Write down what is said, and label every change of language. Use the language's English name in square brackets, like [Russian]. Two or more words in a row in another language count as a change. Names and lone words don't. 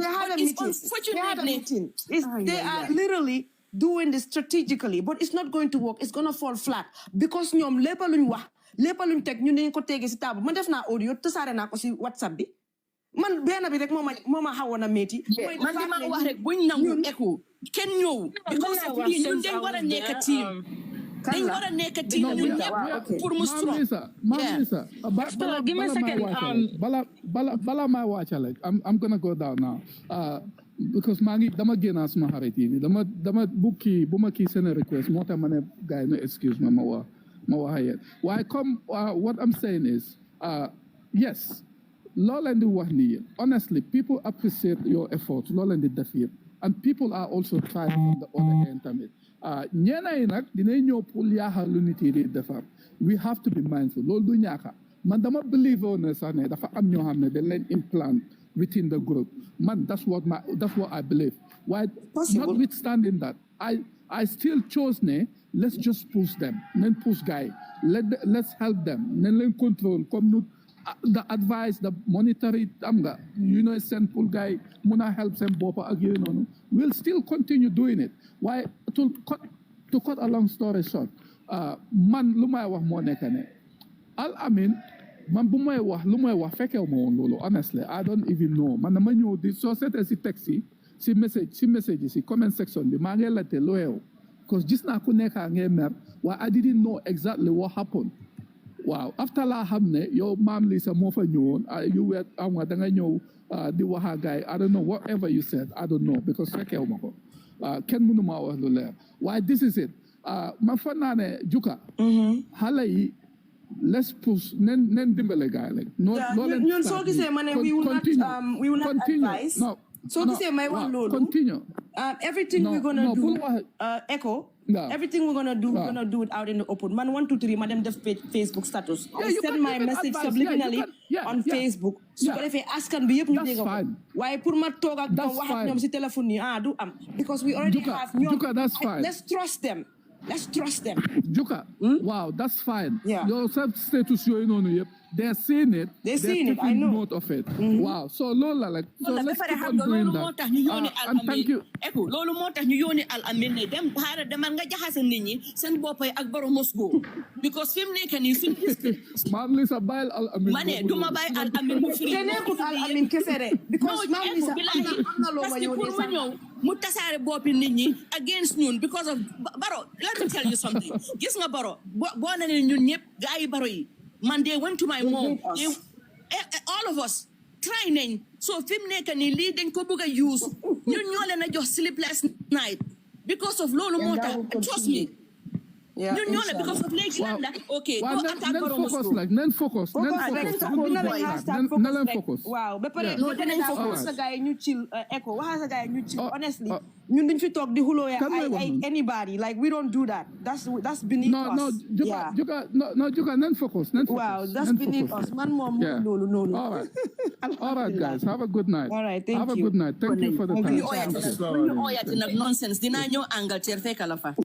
[English] they had a meeting they are literally doing this strategically but it's not going to work it's gonna fall flat because [Wolof] ñoom lépp luñ wax lépp luñ teg ñu dañ ko tegee si table man def naa audio tasaare naa ko si WhatsApp bi man benn bi rek moo ma xawoon a métti man li ma wax rek buñ nangu eku kenn ñëw [English] because of lii [Wolof] ñun dañ war a nekk team dañ war a nekk team ñun ñëpp pour mu strong Ma'am Lisa [English] give me a second [Wolof] bala ma wàccale [English] I'm gonna go down now [Wolof] because dama génn suma xarit yi dama bu ma kii seen request moo tax ma ne gars yi [English] no excuse [Wolof] ma wax yéen waaye comme [English] what I'm saying is yes [Wolof] loo leen di wax ni yéen [English] honestly people appreciate your effort [Wolof] loo leen di def yéen [English] and people are also trying on the other end [Wolof] tamit ñeena yi nag dinañ ñëw pour yaaxal lu nit yi di defar [English] we have to be mindful [Wolof] loolu du ñaaka man dama believe woon ne sax ne dafa am ñoo xam ne dañ leen implant within the group man [English] that's what I believe why notwithstanding that I still chose [Wolof] ne [English] let's just push them [Wolof] nañ push [English] guys let's help them [Wolof] nañ leen [English] control comme nu the advice the monetary [Wolof] am nga seen [English] pour guys mun a help [Wolof] seen bopp ak yooyu noonu [English] we'll still continue doing it why to cut a long story short man [Wolof] lu may wax moo nekk ne Al Amin man bu may wax lu may wax fekkew ma woon loolu honestly [English] I don't even know [Wolof] man dama ñëw di soo seetee si texte yi si message yi si comment section bi maa ngi laajte lu xew because gis naa ku nekkaa ngay mer waaye [English] I didn't know exactly what happened [Wolof] waaw after laa xam ne yow Ma'am Lisa moo fa ñëwoon [English] you were [Wolof] am nga da nga ñëw di wax a gaay [English] I don't know whatever you said I don't know because [Wolof] fekkew ma ko kenn mënu maa wax lu leer waaye [English] this is it [Wolof] ma fa naa ne Juka xale yi [English] let's push [Wolof] nen dimbale gaay like ñun soo gisee ma ne [English] we will not advise [Wolof] soo gisee may wax loolu [English] continue everything we're gonna do Echo everything we're gonna do it out in the open man 1 2 3 [Wolof] ma dem [English] def Facebook status I send my message subliminally on Facebook [Wolof] su ko defee askan bi yëpp ñu dégg ko waaye pour ma toog ak ñoom [English] wax ak ñoom [Wolof] si téléphone yi du am [English] because we already have ñoom let's trust them Juka wow that's fine your self status [Wolof] yooyu noonu yëpp [English] they're seeing it they're taking note of it wow so loolu la so let's keep on doing that and thank you [Wolof] loolu moo tax ñu yóoni Al Amin ne dem xaaral demal nga jaxase nit ñi seen boppay ak borom Moscow because fi mu nekk nii suñu Ma'am Lisa bàyyil Al Amin ma ne duma bàyyi Al Amin mu firi te nekkul Al Amin kese de because Ma'am Lisa am na loo ma pour ma ñëw mu tasaare boppi nit ñi against ñun because of Baro [English] let me tell you something [Wolof] gis nga Baro boo na ne ñun ñëpp gaa yi Baro yi man [English] they went to my mom all of us [Wolof] try nañ so fi mu nekk nii lii dañ ko bëgg a use ñun ñoo leen a jox [English] sleepless night because of [Wolof] loolu moo tax [English] trust me [Wolof] ñun ñoo la because of léegi lan la ok doo attaque borom Moscow nen focus waaw ba pare dinañ focus sa gars yi ñu chill Echo waxa sa gars yi ñu chill honestly ñun duñ fi toog di xuloo ay [English] anybody like we don't do that that's beneath us [Wolof] Juka nen focus [English] wow that's beneath us man [Wolof] moom loolu noonu [English] all right guys have a good night all right thank you have a good night thank you for the time [Wolof] ñu oyati nag [English] nonsense [Wolof] dinaa ñëw Angleterre fekk la fa